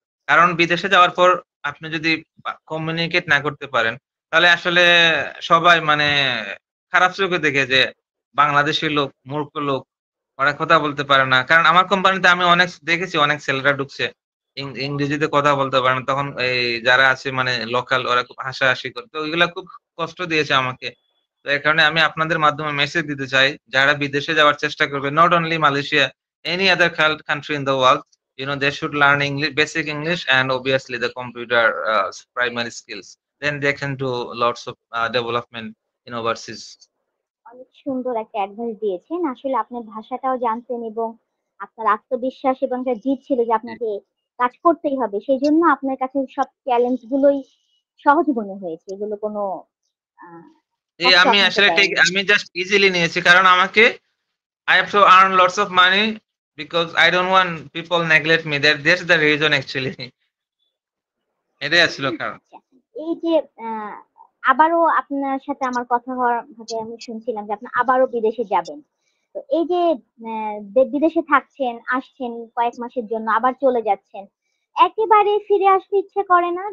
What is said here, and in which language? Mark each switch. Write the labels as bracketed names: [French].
[Bangla] কারণ বিদেশে যাওয়ার পর আপনি যদি কমিউনিকেট না করতে পারেন, তাহলে আসলে সবাই খারাপ চোখে দেখে যে বাংলাদেশী লোক, মূর্খ লোক, ওরা কথা বলতে পারে না। কারণ আমার কোম্পানিতে আমি অনেক দেখেছি, অনেক ছেলেরা ঢুকছে। ইংরেজিতে কথা বলতে পারে না। তখন এই যারা আছে লোকাল, ওরা খুব হাসাহাসি করে। তো ওইগুলা খুব কষ্ট দিয়েছে আমাকে। তো এর কারণে আমি আপনাদের মাধ্যমে মেসেজ দিতে চাই, যারা বিদেশে যাওয়ার চেষ্টা করবে, [English] Not only Malaysia, any other country in the world, they should learn English, basic English, and obviously the computer primary skills. Then they can do lots of development in overseas. [Bangla] অনেক সুন্দর একটা অ্যাডভাইস দিয়েছেন। আসলে আপনি ভাষাটাও জানতেন এবং আপনার আত্মবিশ্বাস এবং একটা জিদ ছিল যে জি। আপনাকে কাজ করতেই হবে। সেজন্য আপনার কাছে সব চ্যালেঞ্জ গুলোই সহজ মনে হয়েছে। এগুলো কোনো আহ কষ্ট আমি আপনাকে আসলে দেয়নি। আমি জাস্ট ইজিলি নিয়েছি, কারণ আমাকে [English] I have to earn lots of money because I don't want people neglect me. That's the reason actually. [Bangla] এটাই আসলে কারণ। আচ্ছা, এই যে আহ আবারও আপনার সাথে আমার কথা হওয়ার ভাবে আমি শুনছিলাম যে আপনি আবারও বিদেশে যাবেন। তো এই যে বিদেশে থাকছেন, আসছেন কয়েক মাসের জন্য, আবার চলে যাচ্ছেন, একেবারে ফিরে আসতে ইচ্ছে করে না?